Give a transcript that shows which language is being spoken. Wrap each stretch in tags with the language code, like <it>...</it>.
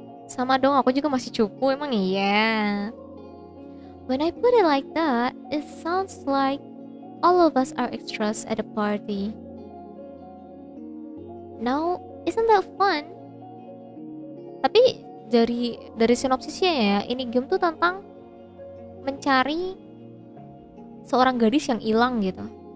<id>Sama dong, aku juga masih cupu, emang iya.</id> <en>When I put it like that, it sounds like all of us are extras at a party. Now, isn't that fun?</en> <id>Tapi dari sinopsisnya ya, ini game tuh tentang mencari seorang gadis yang hilang gitu.</id>